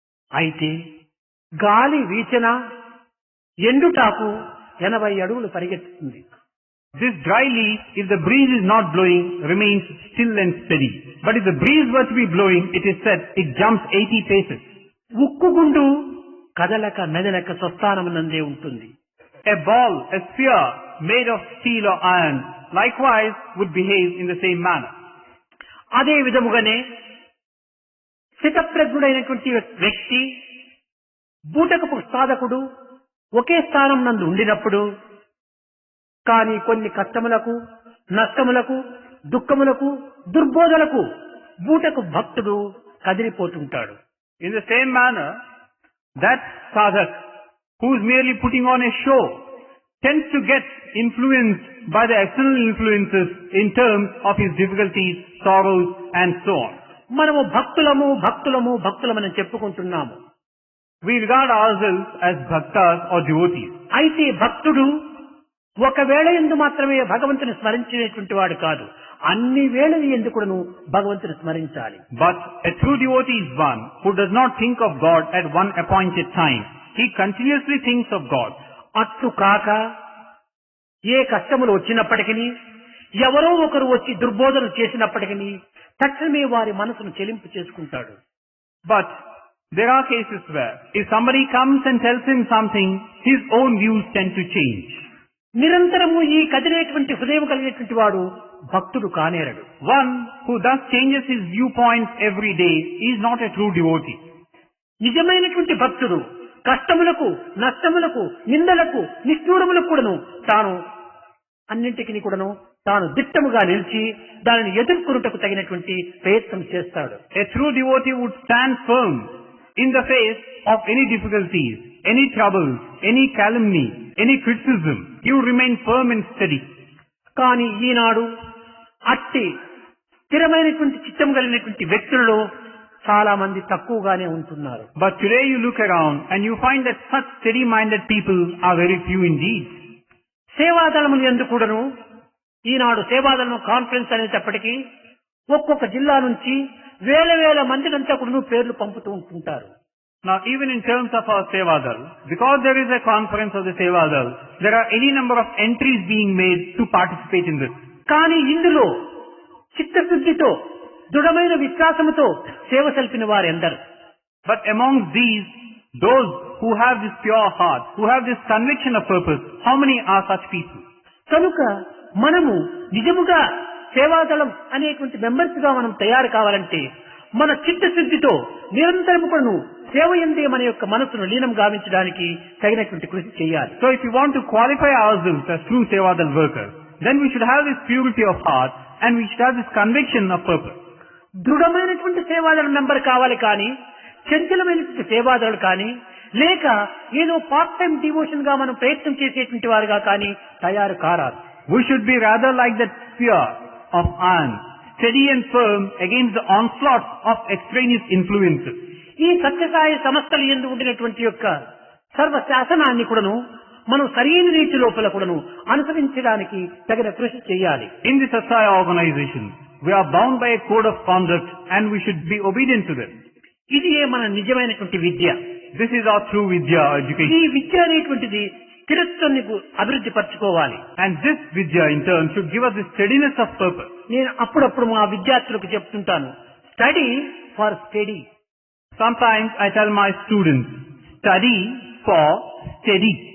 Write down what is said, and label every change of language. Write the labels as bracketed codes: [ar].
[te] అయితే గాలి వీచన ఎండుటాకు 80 అడుగులు పరిగెత్తుతుంది. [en] This dry leaf, if the breeze is not blowing, remains still and steady. But if the breeze were to be blowing, it is said, it jumps 80 paces. [te] ఉక్కు గుండు కదలక మెదలక స్వస్థానమునందే ఉంటుంది. [en] A ball, a sphere made of steel or iron, likewise would behave in the same manner. [te] అదే విధముగానే స్థితప్రజ్ఞుడైనటువంటి వ్యక్తి బూటకపు సాధకుడు ఒకే స్థానం నందు ఉండినప్పుడు కానీ కొన్ని కష్టములకు నష్టములకు దుఃఖములకు దుర్బోధలకు బూటకు భక్తుడు కదిలిపోతుంటాడు. [en] In the same manner, that sadhak who is merely putting on a show tends to get influenced by the external influences in terms of his difficulties, sorrows and so on. [te] మనము భక్తులమని చెప్పుకుంటున్నాము. [en] We regard ourselves as bhaktas or devotees. [te] అయితే భక్తుడు ఒకవేళ ఎందు మాత్రమే భగవంతుని స్మరించేటువంటి వాడు కాదు, అన్ని వేళల యందు కూడాను భగవంతుని స్మరించాలి. [en] But a true devotee is one who does not think of God at one appointed time. He continuously thinks of God. [te] అట్లు కాక ఏ కష్టములు వచ్చినప్పటికీ ఎవరో ఒకరు వచ్చి దుర్బోధన చేసినప్పటికీ తక్షణమే వారి మనసును చెలింపు చేసుకుంటాడు. [en] But there are cases where if somebody comes and tells him something, his own views tend to change. [te] నిరంతరము ఈ కదిలేటువంటి హృదయం కలిగినటువంటి వాడు భక్తుడు కానేరడు. [en] One who thus changes his viewpoints every day is not a true devotee. [te] నిజమైనటువంటి భక్తుడు కష్టములకు నష్టములకు నిందలకు నిష్ఠూరములకు కూడాను తాను అన్నింటికి కూడాను తాను దిట్టముగా నిలిచి దానిని ఎదుర్కొనుటకు తగినటువంటి ప్రయత్నం చేస్తాడు. [en] A true devotee would stand firm in the face of any difficulties, any troubles, any calumny, any criticism. He would remain firm and steady. [te] కానీ ఈనాడు అట్టి స్థిరమైనటువంటి చిత్తం కలిగినటువంటి వ్యక్తులలో చాలా మంది తక్కువగానే ఉంటున్నారు. [en] But today you look around and you find that such steady-minded people are very few indeed. [te] సేవాదళములు యందు కూడాను ఈనాడు సేవాదళం కాన్ఫరెన్స్ అనేటప్పటికీ ఒక్కొక్క జిల్లా నుంచి వేల మందినంతా కూడా పేర్లు పంపుతూ ఉంటుంటారు. [en] Now even in terms of our Sevadal, because there is a conference of the Sevadal, there are any number of entries being made to participate in this. [te] కానీ ఇందులో చిత్తశుద్ధితో దృఢమైన విశ్వాసముతో సేవ సల్పిన వారెందరు? [en] But amongst these, those who have this pure heart, who have this conviction of purpose, how many are such people? [te] కనుక మనము నిజముగా సేవాదళం అనేటువంటి మెంబర్స్ గా మనం తయారు కావాలంటే మన చిత్తశుద్ధితో నిరంతరము కూడా సేవ యందే మన యొక్క మనసును లీనం గావించడానికి తగినటువంటి కృషి చేయాలి. [en] So if you want to qualify ourselves as true Sevadal workers, then we should have this purity of heart and we should have this conviction of purpose. [te] దృఢమైనటువంటి సేవాదళ member కావాలి కానీ చంచలమైనటువంటి సేవాదళులు కానీ లేక ఏదో [en] part time devotion [te] గా మనం ప్రయత్నం చేసేటువంటి వారుగా కానీ తయారు కారాదు. [en] We should be rather like that spear of iron, steady and firm against the onslaughts of extraneous influences. [te] ఈ సత్యసాయి సంస్థలు యందు ఉండినటువంటి యొక్క సర్వ శాసనాన్ని కూడాను మనం సరైన రీతి లోపల కూడాను అనుసరించడానికి తగిన కృషి చేయాలి. [en] In the Satsaya organization, we are bound by a code of conduct and we should be obedient to them. [te] ఇది మన నిజమైనటువంటి విద్య. [en] This is our true Vidya education. [te] ఈ విద్య అనేటువంటిది స్థిరత్వాన్ని అభివృద్ధి పరచుకోవాలి. [en] And this Vidya in turn should give us the steadiness of purpose. [te] నేను అప్పుడప్పుడు మా విద్యార్థులకు చెప్తుంటాను, [en] Study for study. Sometimes I tell my students, study for steady.